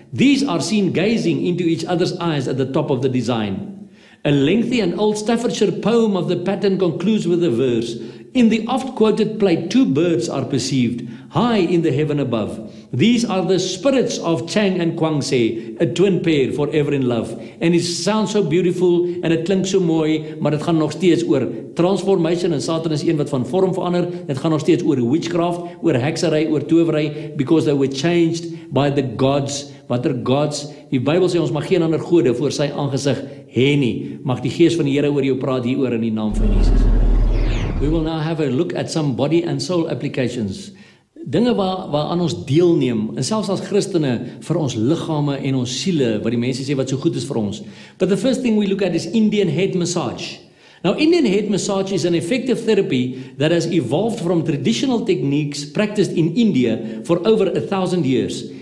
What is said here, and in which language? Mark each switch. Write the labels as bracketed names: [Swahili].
[English] These are seen gazing into each other's eyes at the top of the design. A lengthy and old Staffordshire poem of the pattern concludes with the verse, "In the oft-quoted plate, two birds are perceived, high in the heaven above. These are the spirits of Chang and Guangse, a twin pair forever in love." [Afrikaans] En [English] it sounds so beautiful [Afrikaans] en het klink so mooi, maar dit gaan nog steeds oor transformation en Satan is een wat van vorm verander. Dit gaan nog steeds oor witchcraft, oor heksery, oor towery, [English] because they were changed by the gods. [Afrikaans] Watter gods? Die Bybel sê ons mag geen ander gode voor sy aangesig hê nie. Mag die gees van die Here oor jou praat hieroor in die naam van Jesus. [English] We will now have a look at some body and soul applications. [Afrikaans] Dinge waaraan ons deelneem, en selfs as Christene, vir ons liggame en ons siele, wat die mense sê wat so goed is vir ons. [English] But the first thing we look at is Indian head massage. Now, Indian head massage is an effective therapy that has evolved from traditional techniques practiced in India for over 1,000 years.